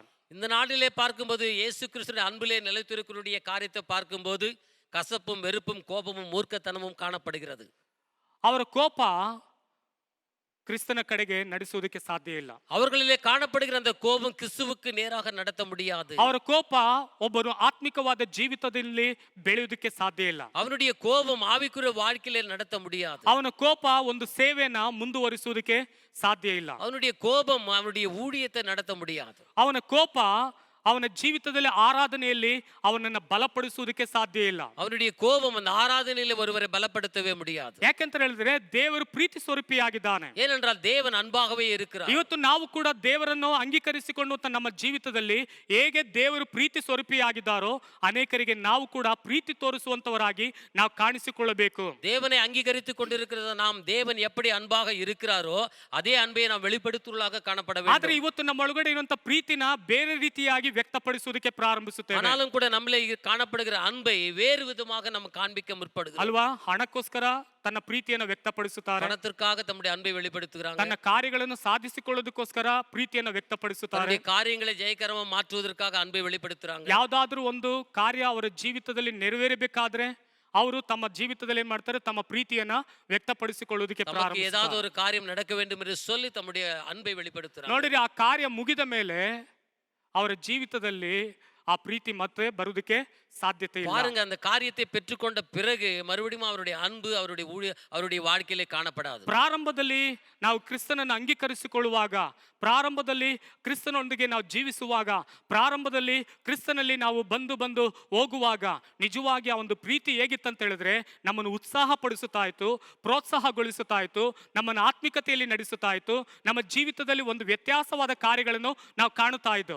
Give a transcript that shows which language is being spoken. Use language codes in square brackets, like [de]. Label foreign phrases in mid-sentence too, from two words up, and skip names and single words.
[ta] இந்த நாளிலே பார்க்கும்போது இயேசு கிறிஸ்துவின் அன்பிலே நிலைத்திருக்கிறவருடைய காரியத்தை பார்க்கும்போது கசப்பும் வெறுப்பும் கோபமும் மூர்க்கத்தனமும் காணப்படுகிறது. [kn] ಅವರ ಕೋಪ ಕ್ರಿಸ್ತನ ಕಡೆಗೆ ನಡೆಸುವುದಕ್ಕೆ ಸಾಧ್ಯ ಇಲ್ಲ. [ta] அவர்களிலே காணப்படுகிற அந்த கோபம் கிறிஸ்துவுக்கு நேராக நடத்த முடியாது. [kn] ಅವರ ಕೋಪ ಒಬ್ಬರು ಆತ್ಮಿಕವಾದ ಜೀವಿತದಲ್ಲಿ ಬೆಳೆಯುವುದಕ್ಕೆ ಸಾಧ್ಯ ಇಲ್ಲ. [ta] அவனுடைய கோபம் ஆவிக்குரிய வாழ்க்கையிலே நடத்த முடியாது. [kn] ಅವನ ಕೋಪ ಒಂದು ಸೇವೆಯನ್ನ ಮುಂದುವರಿಸುವುದಕ್ಕೆ ಸಾಧ್ಯ ಇಲ್ಲ. [ta] அவனுடைய கோபம் அவனுடைய ஊழியத்தை நடத்த முடியாது. [kn] ಅವನ ಕೋಪ ಅವನ ಜೀವಿತದಲ್ಲಿ ಆರಾಧನೆಯಲ್ಲಿ ಅವನನ್ನ ಬಲಪಡಿಸುವುದಕ್ಕೆ ಸಾಧ್ಯ ಇಲ್ಲ. [ta] அவனுடைய கோபம் அந்த ஆராதனையில ஒருவரை பலப்படுத்தவே முடியாது. [kn] ಯಾಕೆಂತ ಹೇಳಿದ್ರೆ ದೇವರು ಪ್ರೀತಿ ಸ್ವರೂಪಿಯಾಗಿದ್ದಾನೆ. [ta] ஏனென்றால் தேவன் அன்பாகவே இருக்கிறார். [kn] ಇವತ್ತು ನಾವು ಕೂಡ ದೇವರನ್ನು ಅಂಗೀಕರಿಸಿಕೊಂಡು ನಮ್ಮ ಜೀವಿತದಲ್ಲಿ ಹೇಗೆ ದೇವರು ಪ್ರೀತಿ ಸ್ವರೂಪಿಯಾಗಿದ್ದಾರೋ ಅನೇಕರಿಗೆ ನಾವು ಕೂಡ ಪ್ರೀತಿ ತೋರಿಸುವಂತವರಾಗಿ ನಾವು ಕಾಣಿಸಿಕೊಳ್ಳಬೇಕು. [ta] தேவனை அங்கீகரித்துக் கொண்டிருக்கிறத நாம் தேவன் எப்படி அன்பாக இருக்கிறாரோ அதே அன்பை நாம் வெளிப்படுத்துவதாக காணப்பட [kn] ಆದ್ರೆ [ta] வேண்டும். [kn] ಇವತ್ತು ನಮ್ಮ ಒಳಗಡೆ ಇರುವಂತ ಪ್ರೀತಿನ ಬೇರೆ ರೀತಿಯಾಗಿ ವ್ಯಕ್ತಪಡಿಸುವುದಕ್ಕೆ ಪ್ರಾರಂಭಿಸುತ್ತೇವೆ. [ta] ஆனாலும் கூட நம்மளே காணப்படுகிற அன்பை வேறு விதமாக நம்ம காண்பிக்க முற்படுகிறோம். [kn] ಅಲ್ವಾ? ಹಣಕ್ಕೋಸ್ಕರ ತನ್ನ ಪ್ರೀತಿಯನ್ನು ವ್ಯಕ್ತಪಡಿಸುತ್ತಾರೆ, [ta] பணத்திற்காக தம்முடைய அன்பை வெளிப்படுத்துகிறாங்க. [kn] ತನ್ನ ಕಾರ್ಯಗಳನ್ನು ಸಾಧಿಸಿಕೊಳ್ಳೋದಕ್ಕೋಸ್ಕರ ಪ್ರೀತಿಯನ್ನು ವ್ಯಕ್ತಪಡಿಸುತ್ತಾರೆ. [ta] தன்னுடைய காரியங்களை ஜெயகரமா மாற்றுவதற்காக அன்பை வெளிப்படுத்துறாங்க. [kn] ಯಾವ್ದಾದ್ರೂ ಒಂದು ಕಾರ್ಯ ಅವರ ಜೀವಿತದಲ್ಲಿ ನೆರವೇರಬೇಕಾದ್ರೆ ಅವರು ತಮ್ಮ ಜೀವಿತದಲ್ಲಿ ಏನ್ ಮಾಡ್ತಾರೆ, ತಮ್ಮ ಪ್ರೀತಿಯನ್ನ ವ್ಯಕ್ತಪಡಿಸಿಕೊಳ್ಳುವುದಕ್ಕೆ [ta] நமக்கு [kn] ಪ್ರಾರಂಭಿಸ್ತಾರೆ. [ta] ஏதாவது ஒரு காரியம் நடக்க வேண்டும் என்று சொல்லி தம்முடைய அன்பை வெளிப்படுத்துறாங்க. [kn] ನೋಡಿರಿ, ಆ ಕಾರ್ಯ ಮುಗಿದ ಮೇಲೆ ಅವರ ಜೀವಿತದಲ್ಲಿ ಆ ಪ್ರೀತಿ ಮತ್ತೆ ಬರುವುದಕ್ಕೆ ಸಾಧ್ಯತೆ ಇಲ್ಲ. [ta] பாருங்க, அந்த காரியத்தை பெற்றுக்கொண்ட பிறகு மறுபடியும் அவருடைய அன்பு அவருடைய வாழ்க்கையிலே காணப்படாது. [kn] ಪ್ರಾರಂಭದಲ್ಲಿ ನಾವು ಕ್ರಿಸ್ತನನ್ನು ಅಂಗೀಕರಿಸಿಕೊಳ್ಳುವಾಗ, ಪ್ರಾರಂಭದಲ್ಲಿ ಕ್ರಿಸ್ತನೊಂದಿಗೆ ನಾವು ಜೀವಿಸುವಾಗ, ಪ್ರಾರಂಭದಲ್ಲಿ ಕ್ರಿಸ್ತನಲ್ಲಿ ನಾವು ಬಂದು ಹೋಗುವಾಗ ನಿಜವಾಗಿ ಆ ಒಂದು ಪ್ರೀತಿ ಹೇಗಿತ್ತಂತ ಹೇಳಿದ್ರೆ ನಮ್ಮನ್ನು ಉತ್ಸಾಹ ಪಡಿಸುತ್ತಾ ಇತ್ತು, ಪ್ರೋತ್ಸಾಹಗೊಳಿಸುತ್ತಾ ಇತ್ತು, ನಮ್ಮನ್ನು ಆತ್ಮಿಕತೆಯಲ್ಲಿ ನಡೆಸುತ್ತಾ ಇತ್ತು, ನಮ್ಮ ಜೀವಿತದಲ್ಲಿ ಒಂದು ವ್ಯತ್ಯಾಸವಾದ ಕಾರ್ಯಗಳನ್ನು ನಾವು ಕಾಣುತ್ತಾ ಇದ್ದೆವು.